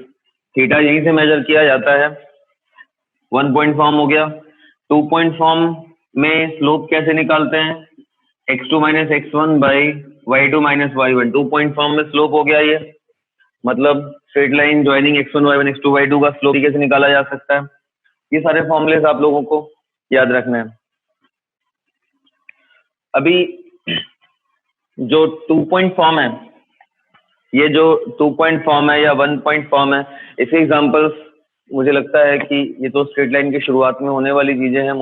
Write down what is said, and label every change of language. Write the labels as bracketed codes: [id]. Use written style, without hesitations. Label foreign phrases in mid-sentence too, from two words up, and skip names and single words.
[hi] थीटा यहीं से मेजर किया जाता है। 1 [en] point form [hi] हो गया। [en] 2 point form [hi] में स्लोप कैसे निकालते हैं, [en] x2 minus x1 by y2 minus y1. [hi] 2 [en] point form [hi] में स्लोप हो गया ये, मतलब [en] straight line joining x1 y1 x2 y2 [hi] का स्लोप कैसे निकाला जा सकता है। ये सारे फॉर्मूलेस आप लोगों को याद रखना है। अभी जो 2 [en] point form [hi] है ये जो 2 [en] point form [hi] है या 1 [en] point form [hi] है, इसके एग्जांपल्स मुझे लगता है कि ये तो [en] straight line [hi] की शुरुआत में होने वाली चीजें हैं।